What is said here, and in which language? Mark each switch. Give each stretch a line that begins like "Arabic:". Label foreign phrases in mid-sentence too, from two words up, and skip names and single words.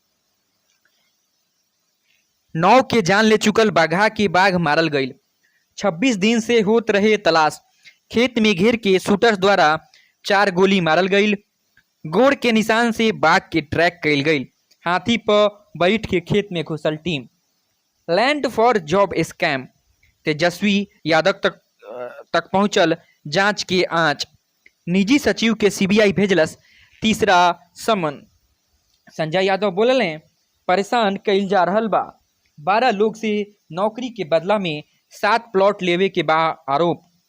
Bhojpuri: 9 के जान ले चुकल बाघा के बाघ मारल गईल। 26 दिन से होत रहे तलाश। खेत में घेर के शूटर्स द्वारा 4 गोली मारल गईल। गोड़ के निशान से बाघ के ट्रैक कईल गईल। हाथी पर बैठ के खेत में घुसल टीम।
English: Land for job scam.
Bhojpuri: तेजस्वी यादव तक पहुंचल जांच के आंच। निजी सचिव के सीबीआई भेजलस तीसरा समन। संजय यादव बोलले परेशान कईल जा रहल बा। 12 लोग से नौकरी के बदला में 7 प्लॉट लेवे के बा आरोप।